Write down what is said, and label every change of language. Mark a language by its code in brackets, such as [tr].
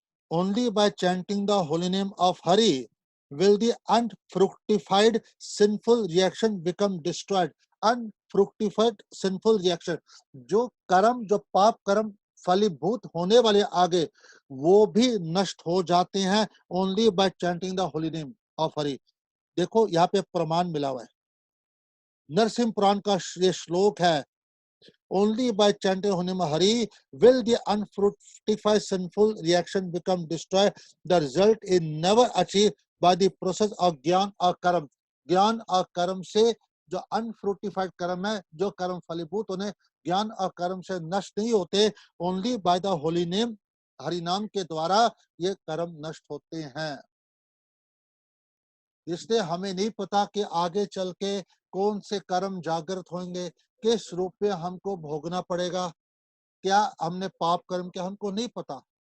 [en] Only by chanting the holy name of Hari will the unfructified sinful reaction become destroyed. Unfructified sinful reaction, [hi] जो कर्म, जो पाप कर्म फलीभूत होने वाले आगे, वो भी नष्ट हो जाते हैं। [en] Only by chanting the holy name of Hari. [hi] देखो यहाँ पे प्रमाण मिला हुआ है, नरसिंह पुराण का ये श्लोक है। [en] Only by chanting Honam Hari will the unfructified sinful reaction become destroyed. The result is never achieved by the process of [hi] ज्ञान और कर्म। ज्ञान और कर्म से जो अनफ्रूटिफाइड कर्म है, जो कर्म फलीभूत होने ज्ञान और कर्म से नष्ट नहीं होते, [en] only by the holy name, [hi] Hari नाम के द्वारा ये कर्म नष्ट होते हैं। इसलिए हमें नहीं पता कि आगे चल के कौन से कर्म जागृत होंगे, किस रूप में हमको भोगना पड़ेगा, क्या हमने पाप कर्म किया, हमको नहीं पता।